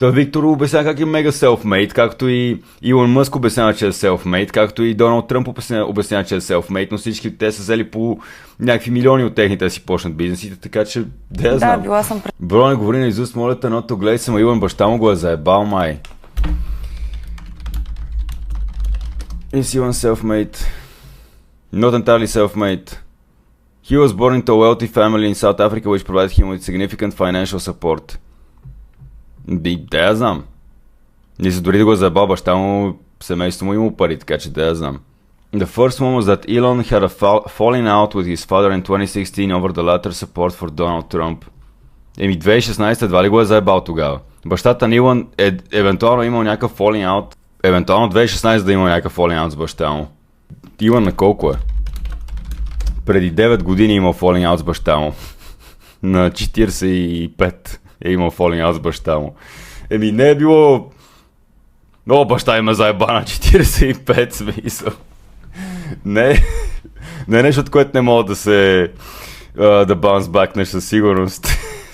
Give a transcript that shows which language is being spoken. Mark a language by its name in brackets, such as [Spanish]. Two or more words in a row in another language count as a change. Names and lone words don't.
[Bulgarian] Той Виктор обяснява как е мега self-made, както и Илон Мъск обяснява, че е self-made, както и Доналд Тръмп обяснява, че е self-made, но всички те са взели по някакви милиони от техните да си почнат бизнесите, така че да я знам. Да, била съм... Бро, не говори на Изус, моля те, едното гледай само Илон, баща му го е заебал, май. [English] Is Elon self-made? Not entirely self-made. He was born into a wealthy family in South Africa which provided him with significant financial support. [Bulgarian] Да я знам. Не се дори да го заебал, баща му, семейството му има пари, така че да я знам. [English] The first one was that Elon had a falling out with his father in 2016 over the latter support for Donald Trump. [Bulgarian] 2016 едва ли го е заебал тогава. Бащата на Илон евентуално имал някакъв [English] falling out. [Bulgarian] Евентуално 2016 да има някакъв [English] falling out [Bulgarian] с баща му. Илон на колко е? Преди 9 години имал [English] falling out [Bulgarian] с баща му. На 45 е имал [English] falling out [Bulgarian] с баща му. Не е било... О, баща има заеба на 45, смисъл. Не е нещо, от което не мога да се... да [English] bounce back [Bulgarian] със сигурност.